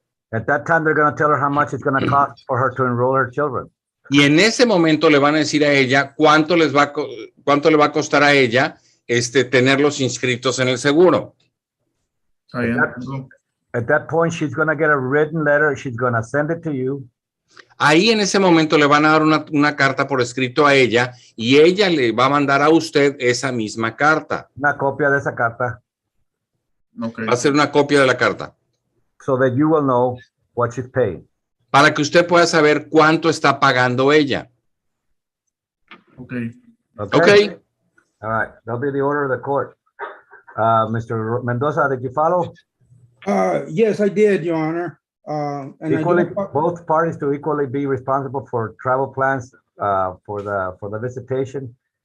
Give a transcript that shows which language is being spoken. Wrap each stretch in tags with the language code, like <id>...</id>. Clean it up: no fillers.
<en>At that time, they're going to tell her how much it's going to cost for her to enroll her children.</en> <es>Y en ese momento le van a decir a ella cuánto le va a costar a ella tenerlos inscritos en el seguro. Está bien.</es> <en>At that point, she's going to get a written letter. She's going to send it to you.</en> <es>Ahí en ese momento le van a dar una carta por escrito a ella y ella le va a mandar a usted esa misma carta. Una copia de esa carta.</es> <en>Okay.</en> <es>Va a ser una copia de la carta.</es> <en>So that you will know what she's paying.</en> <es>Para que usted pueda saber cuánto está pagando ella.</es> <en>Okay. Okay. All right. That'll be the order of the court. Mr. Mendoza, did you follow? Yes, I did, Your Honor. And Equally, I do- both parties to equally be responsible for travel plans for the visitation.</en>